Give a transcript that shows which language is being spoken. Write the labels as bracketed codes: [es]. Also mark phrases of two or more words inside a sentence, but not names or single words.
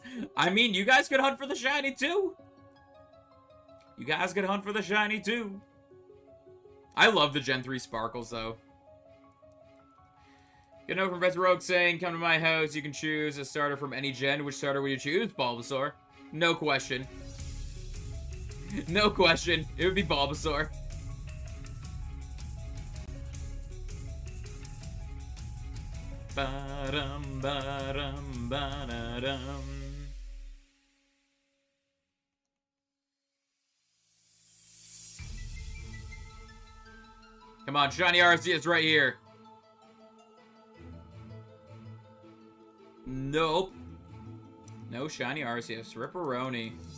[en] I mean, you guys could hunt for the shiny, too. You guys could hunt for the shiny, too. I love the Gen 3 Sparkles, though. Get a note from Professor Rogue saying, come to my house, you can choose a starter from any gen. Which starter would you choose? Bulbasaur. No question. No question. It would be Bulbasaur. Ba-dum, ba-dum, ba-da-dum. Come on, shiny Arceus right here. Nope. No shiny Arceus. Ripperoni.